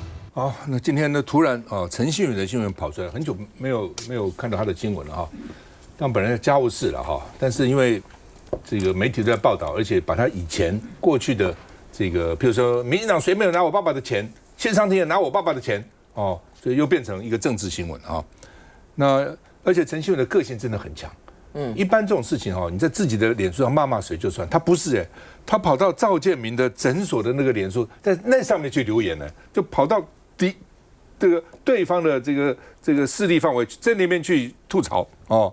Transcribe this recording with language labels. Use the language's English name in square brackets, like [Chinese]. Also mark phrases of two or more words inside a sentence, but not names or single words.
[Chinese] 好，那今天呢，突然陳信宇的新聞跑出來，很久沒有看到他的新聞了哈。但本來家務事了哈，但是因為這個媒體都在報道，而且把他以前過去的這個，譬如說民進黨誰沒有拿我爸爸的錢，謝長廷也拿我爸爸的錢哦，所以又變成一個政治新聞啊。那而且陳信宇的個性真的很強，一般這種事情哈，你在自己的臉書上罵誰就算，他不是他跑到趙建明的診所的那個臉書，在那上面去留言呢，就跑到這個對方的這個勢力範圍，在那邊去吐槽哦。